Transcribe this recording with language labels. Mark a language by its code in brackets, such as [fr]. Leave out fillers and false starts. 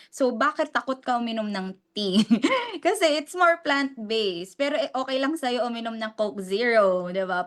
[tl] So bakit takot ka uminom ng tea? [en] Kasi it's more plant-based. [tl] Pero okay lang sa'yo uminom ng Coke Zero, 'di ba?